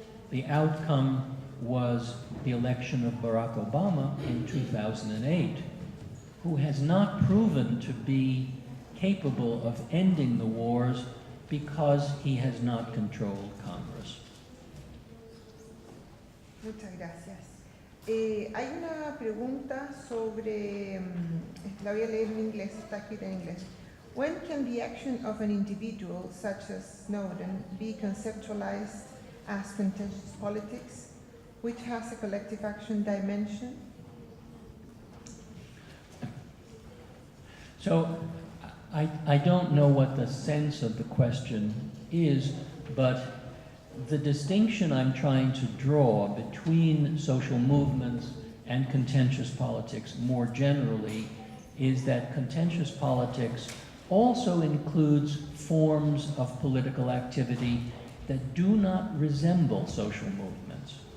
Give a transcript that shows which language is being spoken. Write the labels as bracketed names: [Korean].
[English] The outcome was the election of Barack Obama in 2008, who has not proven to be capable of ending the wars because he has not controlled Congress. [Spanish] Muchas gracias. Hay una pregunta sobre, la voy a leer en inglés, está escrita en inglés. [English] When can the action of an individual, such as Snowden, be conceptualized as contentious politics, which has a collective action dimension? So I don't know what the sense of the question is, but the distinction I'm trying to draw between social movements and contentious politics more generally is that contentious politics also includes forms of political activity that do not resemble social movements.